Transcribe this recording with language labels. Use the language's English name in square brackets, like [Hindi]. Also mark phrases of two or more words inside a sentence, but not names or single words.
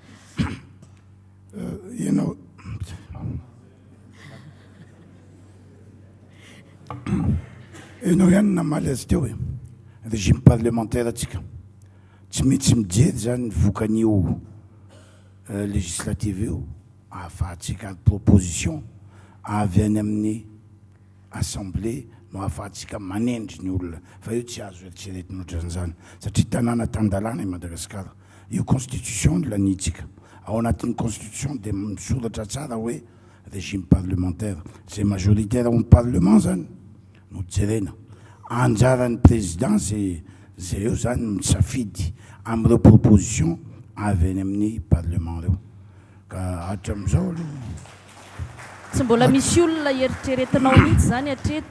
[Malagasy] Ianao ihany namaly azy teo hoe [French] régime parlementaire [Malagasy] atsika tsy maintsy mijery zany vokan'io législative io ahafahantsika proposition avy any amin'ny assemblée no ahafahantsika manendry ny olona fa io tsy azo eritreretina ohatran'izany satria tanàna tan-dalàna i Madagasikara io constitution lanitsika ao anatin'ny constitution dia misoratra tsara hoe [French] régime parlementaire c'est majoritaire au parlement [Malagasy] zany no jerena anjaran'ny président zay eo zany misafidy amin'ireo proposition avy any amin'ny parlement reo ka hatram'izao aloha tsy mbola misy olona eritreretinao mihitsy zany hatreto